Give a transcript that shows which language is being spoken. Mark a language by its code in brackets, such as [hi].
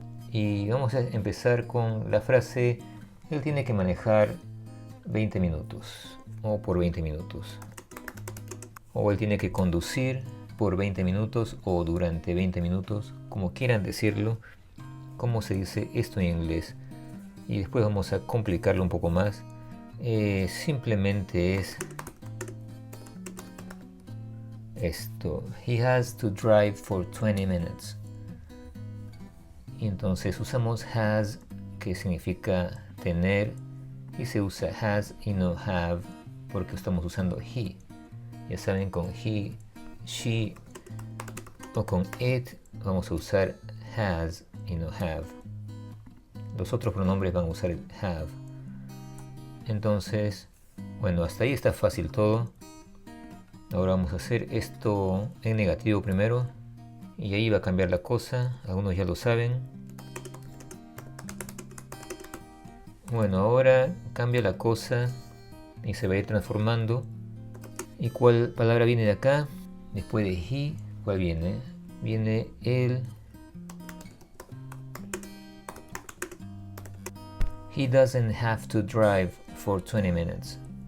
[es] Y vamos a empezar con la frase: él tiene que manejar 20 minutos o por 20 minutos. O él tiene que conducir por 20 minutos o durante 20 minutos, como quieran decirlo. ¿Cómo se dice esto en inglés? Y después vamos a complicarlo un poco más. Simplemente es esto: [en] he has to drive for 20 minutes. [es] Y entonces usamos has, que significa tener, y se usa has y no have porque estamos usando he. Ya saben, con he, she o con it vamos a usar has y no have. Los otros pronombres van a usar el have. Entonces, bueno, hasta ahí está fácil todo. Ahora vamos a hacer esto en negativo primero, y ahí va a cambiar la cosa. Algunos ya lo saben. Bueno, ahora cambia la cosa y se va a ir transformando. ¿Y cuál palabra viene de acá? Después de he, ¿cuál viene? Viene el [en] he doesn't have to drive for 20 minutes.